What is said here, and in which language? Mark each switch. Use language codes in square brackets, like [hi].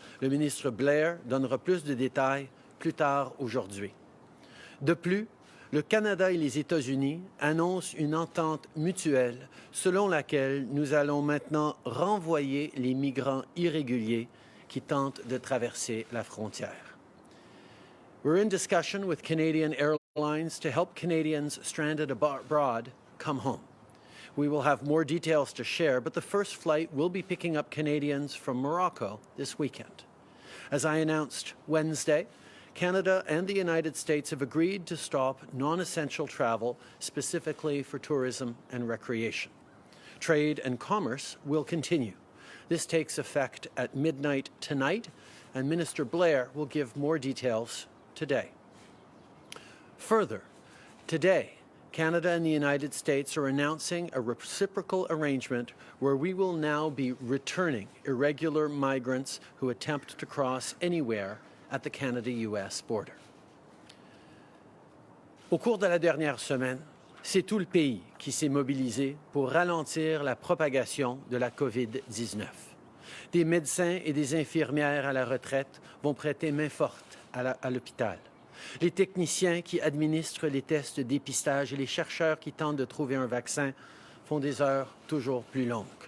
[fr] Le ministre Blair donnera plus de détails plus tard aujourd'hui. De plus, le Canada et les États-Unis annoncent une entente mutuelle selon laquelle nous allons maintenant renvoyer les migrants irréguliers qui tentent de traverser la frontière. [en] We're in discussion with Canadian Airlines to help Canadians stranded abroad come home. We will have more details to share, but the first flight will be picking up Canadians from Morocco this weekend. As I announced Wednesday, Canada and the United States have agreed to stop non-essential travel, specifically for tourism and recreation. Trade and commerce will continue. This takes effect at midnight tonight, and Minister Blair will give more details today. Further, today, Canada and the United States are announcing a reciprocal arrangement where we will now be returning irregular migrants who attempt to cross anywhere at the Canada-US border. [fr] Au cours de la dernière semaine, c'est tout le pays qui s'est mobilisé pour ralentir la propagation de la COVID-19. Des médecins et des infirmières à la retraite vont prêter main forte à l'hôpital. Les techniciens qui administrent les tests de dépistage et les chercheurs qui tentent de trouver un vaccin font des heures toujours plus longues.